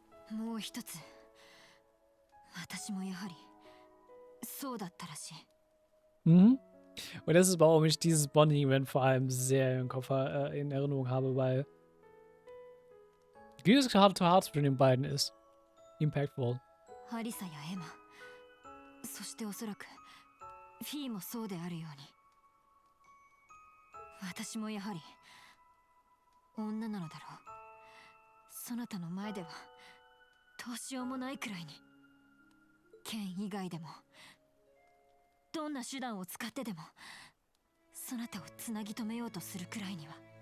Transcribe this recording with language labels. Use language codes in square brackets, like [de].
[ja] もう一つ、私もやはりそうだったらしい。 Mhm. [de] Und das ist, warum ich dieses Bonding-Event vor allem sehr im Kopf in Erinnerung habe, weil wie das Heart-to-Heart zwischen den beiden ist. [en] Impactful. [ja] ハリサやエマ、そしておそらくフィーもそうであるように、私もやはり女なのだろう。そなたの前ではどうしようもないくらいに、剣以外でもどんな手段を使ってでもそなたをつなぎ止めようとするくらいには。